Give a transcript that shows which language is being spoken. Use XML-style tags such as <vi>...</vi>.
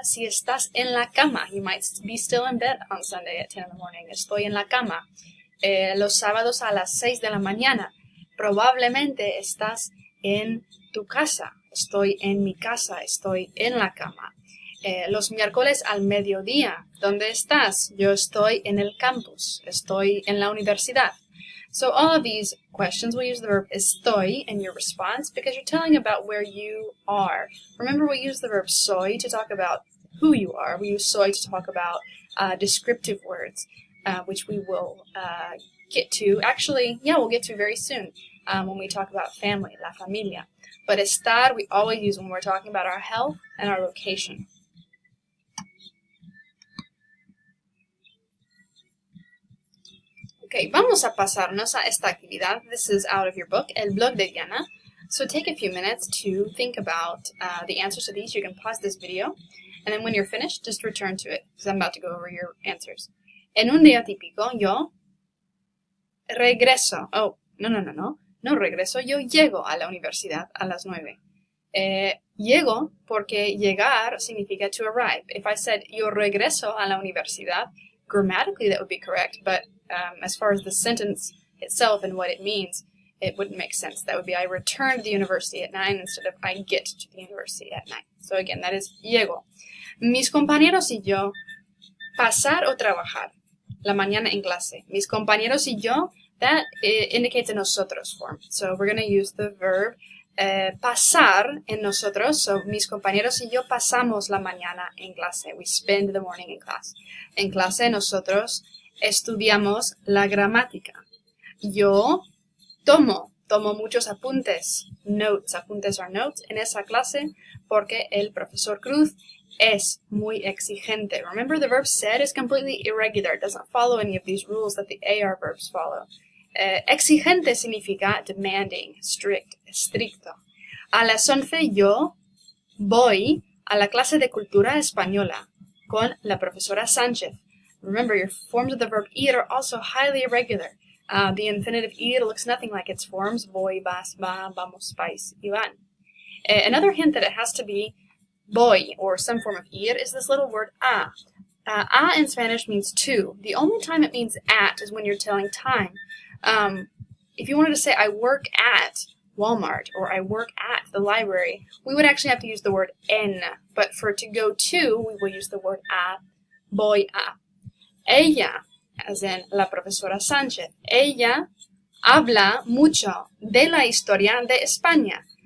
<es>Si estás en la cama,</es> <en>you might be still in bed on Sunday at 10 in the morning.</en> <es>Estoy en la cama. Los sábados a las 6 de la mañana. Probablemente estás en tu casa. Estoy en mi casa, estoy en la cama. Los miércoles al mediodía, ¿dónde estás? Yo estoy en el campus, estoy en la universidad.</es> <en>So all of these questions will use the verb estoy in your response because you're telling about where you are. Remember, we use the verb soy to talk about who you are. We use soy to talk about descriptive words, which we will get to. Actually, we'll get to very soon when we talk about family, la familia. But estar, we always use when we're talking about our health and our location.</en> <es>Okay, vamos a pasarnos a esta actividad.</es> <en>This is out of your book, El Blog de Diana. So take a few minutes to think about the answers to these. You can pause this video, and then when you're finished, just return to it, because I'm about to go over your answers.</en> <es>En un día típico, yo regreso. Oh, no regreso, yo llego a la universidad a las 9. Llego porque llegar significa</es> <en>to arrive. If I said</en> <es>yo regreso a la universidad,</es> <en>grammatically that would be correct, but as far as the sentence itself and what it means, it wouldn't make sense. That would be I return to the university at 9 instead of I get to the university at 9. So again, that is llego.</en> <es>Mis compañeros y yo, pasar o trabajar. La mañana en clase. Mis compañeros y yo,</es> <en>that indicates a nosotros form. So we're going to use the verb pasar en nosotros.</en> <es>So mis compañeros y yo pasamos la mañana en clase.</es> <en>We spend the morning in class.</en> <es>En clase nosotros estudiamos la gramática. Yo tomo muchos apuntes.</es> <en>Notes,</en> <es>apuntes</es> <en>are notes</en> <es>en esa clase porque el profesor Cruz es muy exigente.</es> <en>Remember, the verb ser is completely irregular. It doesn't follow any of these rules that the AR verbs follow.</en> <es>Exigente significa</es> <en>demanding, strict,</en> <es>estricto. A las 11 yo voy a la clase de cultura española con la profesora Sánchez.</es> <en>Remember, your forms of the verb ir are also highly irregular. The infinitive ir looks nothing like its forms.</en> <es>Voy, vas, va, vamos, vais, y van.</es> <en>Another hint that it has to be voy, or some form of ir, is this little word a. A in Spanish means to. The only time it means at is when you're telling time. If you wanted to say, I work at Walmart, or I work at the library, we would actually have to use the word en. But for to go to, we will use the word a, voy a.</en> <es>Ella,</es> <en>as in</en> <es>la profesora Sánchez, ella habla mucho de la historia de España.</es>